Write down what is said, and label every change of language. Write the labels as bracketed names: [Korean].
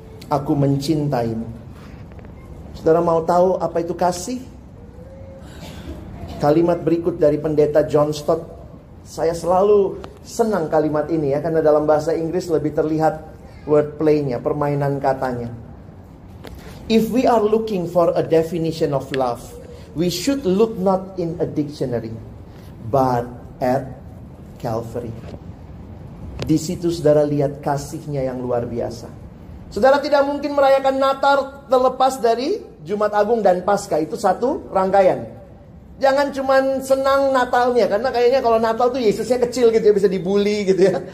[Indonesian] Aku mencintaimu. Saudara mau tahu apa itu kasih? Kalimat berikut dari pendeta John Stott. Saya selalu senang kalimat ini ya, karena dalam bahasa Inggris lebih terlihat wordplay-nya, permainan katanya. [English] If we are looking for a definition of love, we should look not in a dictionary, but at Calvary. [Indonesian] Di situ saudara lihat kasih-Nya yang luar biasa. Saudara tidak mungkin merayakan Natal terlepas dari Jumat Agung dan Paskah. Itu satu rangkaian. Jangan cuman senang Natalnya, karena kayaknya kalau Natal tuh Yesusnya kecil gitu ya, bisa dibully gitu ya.